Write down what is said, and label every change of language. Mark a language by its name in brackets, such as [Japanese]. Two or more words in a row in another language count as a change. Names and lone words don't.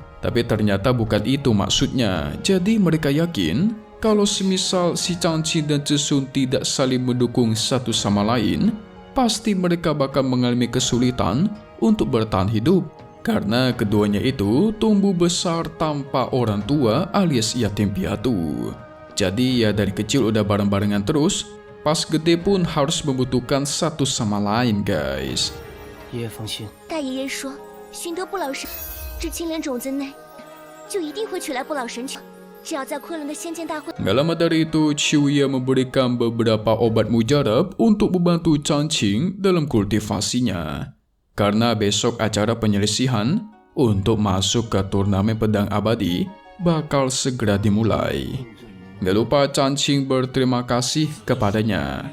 [Indonesian] Tapi ternyata bukan itu maksudnya. Jadi mereka yakin kalau semisal si Chan Qing dan Zhisun tidak saling mendukung satu sama lain, pasti mereka bakal mengalami kesulitan untuk bertahan hidup. Karena keduanya itu tumbuh besar tanpa orang tua alias yatim piatu. Jadi ya dari kecil udah bareng-barengan terus, pas gede pun harus membutuhkan satu sama lain guys. [Chinese] 爷爷放心，大爷爷说，寻得不老神，这青莲种子内就一定会取来不老神球。只要在昆仑的仙剑大会， [Indonesian] Gak lama dari itu, Qiuya memberikan beberapa obat mujarab untuk membantu Chan Qing dalam kultivasinya. Karena besok acara penyelisihan untuk masuk ke turnamen pedang abadi bakal segera dimulai. Gak lupa Chan Qing berterima kasih kepadanya.